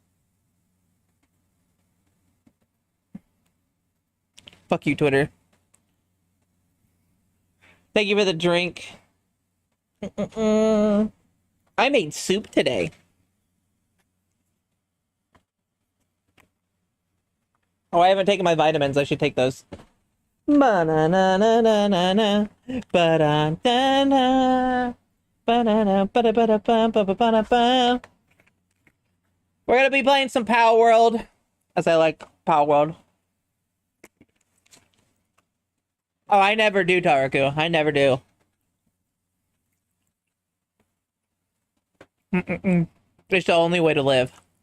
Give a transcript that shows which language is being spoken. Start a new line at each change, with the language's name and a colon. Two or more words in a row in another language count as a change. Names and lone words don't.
English: Fuck you, Twitter. Thank you for the drink. I made soup today. Oh, I haven't taken my vitamins. I should take those. Ba-na-na-na-na-na-na. Ba-da-da-na. Ba-da-da-ba-da-ba-da-ba-ba-ba-ba-ba. We're gonna be playing some Power World, as I like Power World. Oh, I never do, Taraku. I never do. It's the only way to live.